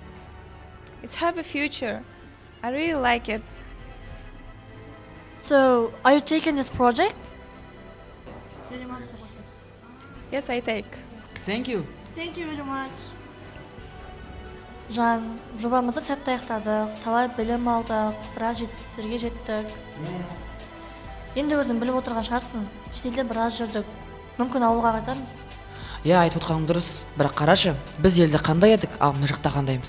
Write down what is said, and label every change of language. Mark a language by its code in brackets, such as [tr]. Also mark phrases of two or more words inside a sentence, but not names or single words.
[en] It's have a future. I really like it. So, are you taking this project? Yes, I take. Thank you. Thank you very much. [kk] Жан, жобамызды сәтті аяқтадық, талай білім алдық, біраз жетістіктерге жеттік. Енді өзің біліп отырған шығарсың, шетелде біраз жүрдік. Мүмкін ауылға қайтармыз. Иә, айтып отқаның дұрыс. Бірақ қарашы, біз елде қандай едік, ал мына жақта қандаймыз?